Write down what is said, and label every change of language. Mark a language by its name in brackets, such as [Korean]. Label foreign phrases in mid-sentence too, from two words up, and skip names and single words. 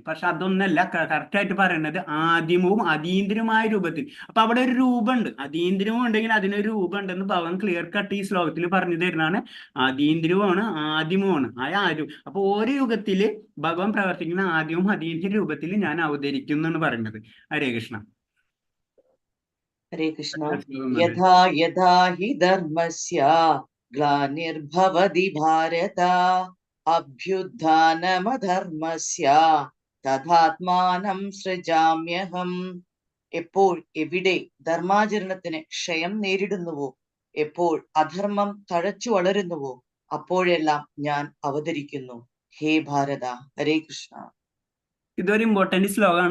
[Malayalam] പക്ഷെ അതൊന്നല്ല കറക്റ്റായിട്ട് പറയുന്നത് ആദിമവും അതീന്ദ്രിയമായ രൂപത്തിൽ. അപ്പൊ അവിടെ ഒരു രൂപമുണ്ട്, അതീന്ദ്രിയവും ഉണ്ടെങ്കിൽ അതിനൊരു രൂപം ഉണ്ടെന്ന് ഭഗവാൻ [English] clear cut [Malayalam] ഈ ശ്ലോകത്തിൽ പറഞ്ഞു തരുന്നതാണ്. അതീന്ദ്രിയവുമാണ് ആദിമവുമാണ് അപ്പൊ ഓരോ യുഗത്തില് ഭഗവാൻ പ്രവർത്തിക്കുന്ന ആദ്യവും അതീന്ദ്രിയ രൂപത്തിൽ ഞാൻ അവതരിക്കുന്നു എന്ന് പറയുന്നത്. ഹരേ കൃഷ്ണ. [Sanskrit] ഹരേ കൃഷ്ണ. യഥാ യഥാ ഹി ധർമ്മസ്യ ഗ്ലാനിർഭവതി ഭാരത അഭ്യുത്ഥാനമധർമ്മസ്യ തഥാത്മാനം സൃജാമ്യഹം. [Malayalam] എപ്പോൾ എവിടെ ധർമാചരണത്തിന് ക്ഷയം നേരിടുന്നുവോ, എപ്പോൾ അധർമ്മം തഴച്ചു വളരുന്നുവോ, അപ്പോഴെല്ലാം ഞാൻ അവതരിക്കുന്നു. [Sanskrit] ഹേ ഭാരത. ഹരേ കൃഷ്ണ. [Malayalam] ഇതൊരു ഇമ്പോർട്ടന്റ് ശ്ലോകമാണ്.